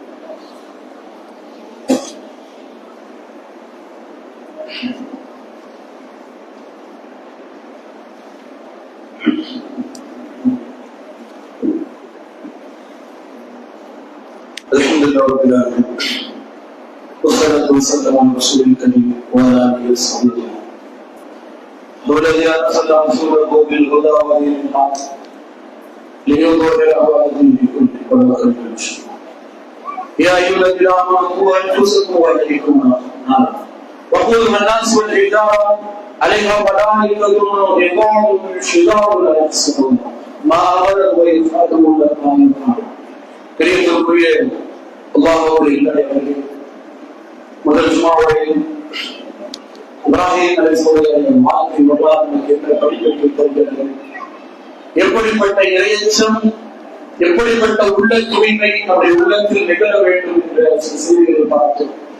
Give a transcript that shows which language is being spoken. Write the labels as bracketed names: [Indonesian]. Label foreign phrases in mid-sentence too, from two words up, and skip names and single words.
[Arabic] الحمد لله رب العالمين والصلاة والسلام على رسول الكريم وعلى آله وصحبه هو الذي أرسل رسوله بالهدى ودين الحق ليظهره على الدين كله ولو كره المشركون. يا أيها الذين آمنوا قوا أنفسكم وأهليكم نارا وقودها الناس والحجارة عليها ملائكة غلاظ شداد لا يعصون ما أمرهم ويفعلون ما يفعلون. [Tamil] கரியத்துக்குரிய அல்லாஹ்வுடைய இல்லையே முதல் ஜும்மாவுடைய இப்ராஹிம் அலைஹிஸ்ஸலாம் வாழ்க்கை வரலாறு என்ற படிப்பினை தருகிறது. எப்படிப்பட்ட இறையச்சம், எப்படிப்பட்ட உள்ள தூய்மை நம்முடைய உள்ளத்தில் நிகழ வேண்டும் என்ற செய்திகளை பார்த்தோம்.